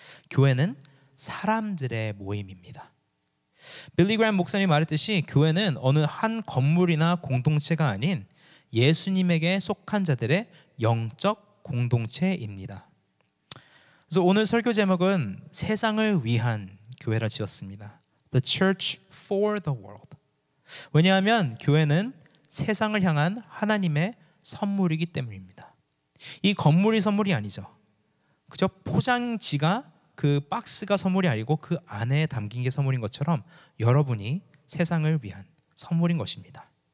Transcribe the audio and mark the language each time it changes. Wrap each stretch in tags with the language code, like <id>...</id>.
<ko>교회는 사람들의 모임입니다. 빌리 그레이엄 목사님이 말했듯이 교회는 어느 한 건물이나 공동체가 아닌 예수님에게 속한 자들의 영적 공동체입니다. 그래서 오늘 설교 제목은 세상을 위한 교회라 지었습니다.</ko> <en>The Church for the World.</en> <ko>왜냐하면 교회는 세상을 향한 하나님의 선물이기 때문입니다. 이 건물이 선물이 아니죠. 그저 포장지가, 그 박스가 선물이 아니고 그 안에 담긴 게 선물인 것처럼 여러분이 세상을 위한 선물인 것입니다.</ko>